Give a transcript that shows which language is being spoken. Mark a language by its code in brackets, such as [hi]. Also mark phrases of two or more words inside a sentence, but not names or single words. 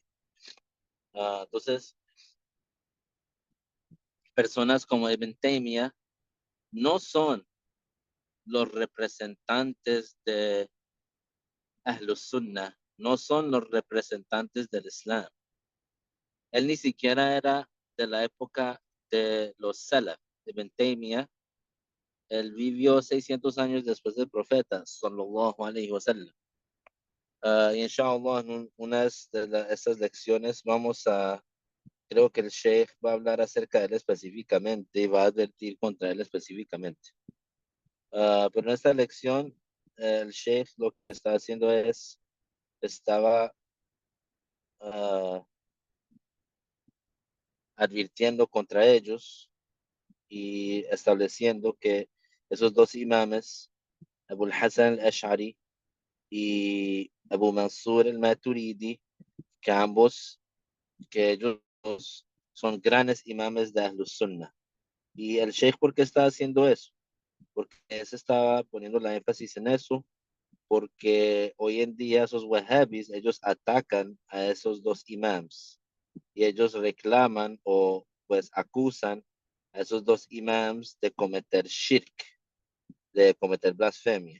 [es] Entonces, personas como Ibn Taymiyyah no son los representantes de [ar] أهل السنة, [es] no son los representantes del Islam. Él ni siquiera era de la época de los Salaf. Ibn Taymiyyah, él vivió 600 años después del profeta, [ar] صلى الله عليه وسلم. [es] Y inshallah, en una de estas lecciones creo que el Sheikh va a hablar acerca de él específicamente y va a advertir contra él específicamente. Pero en esta lección, el Sheikh lo que está haciendo estaba uh, advirtiendo contra ellos y estableciendo que esos dos imames, Abu al-Hasan al-Ash'ari y Abu Mansur al-Maturidi, que ambos, que ellos son grandes imames de [ar] أهل السنة. [es] Y el Sheikh, ¿por qué está haciendo eso? Porque se estaba poniendo la énfasis en eso, porque hoy en día esos wahhabis, ellos atacan a esos dos imams y ellos reclaman o pues acusan a esos dos imams de cometer shirk, de cometer blasfemia.